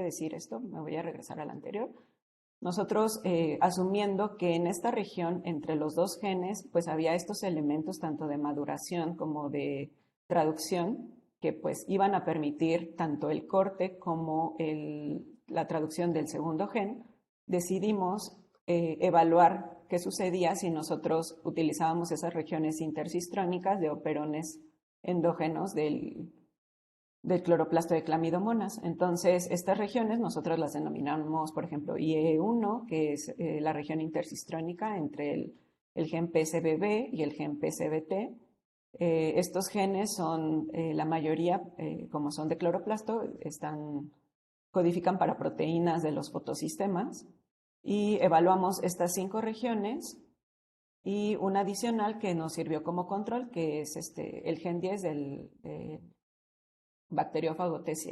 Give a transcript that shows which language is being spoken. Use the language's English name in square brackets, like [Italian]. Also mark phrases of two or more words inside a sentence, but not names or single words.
[Spanish] Me voy a regresar al anterior. nosotros asumiendo que en esta región, entre los dos genes, pues había estos elementos tanto de maduración como de traducción que pues iban a permitir tanto el corte como la traducción del segundo gen, decidimos evaluar qué sucedía si nosotros utilizábamos esas regiones intercistrónicas de operones endógenos del cloroplasto de clamidomonas. Entonces, estas regiones nosotros las denominamos, por ejemplo, IE1, que es la región intercistrónica entre el gen PSBB y el gen PSBT. Estos genes son, la mayoría, como son de cloroplasto, codifican para proteínas de los fotosistemas y evaluamos estas 5 regiones y una adicional que nos sirvió como control, que es el gen 10 del bacteriófago T7.